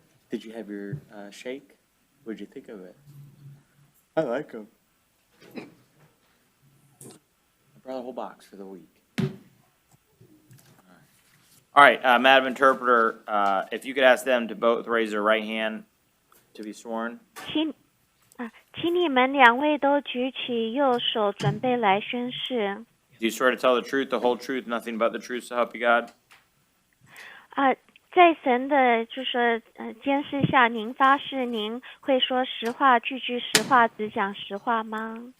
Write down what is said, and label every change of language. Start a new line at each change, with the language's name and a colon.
English: Did you have your shake? What did you think of it? I like them. I brought a whole box for the week. All right, Madam Interpreter, if you could ask them to both raise their right hand to be sworn.
Chinese: 请你们两位都举起右手，准备来宣誓。
English: Do you swear to tell the truth, the whole truth, nothing but the truth, so help you God?
Chinese: 在神的监视下，您发誓您会说实话，句句实话，只讲实话吗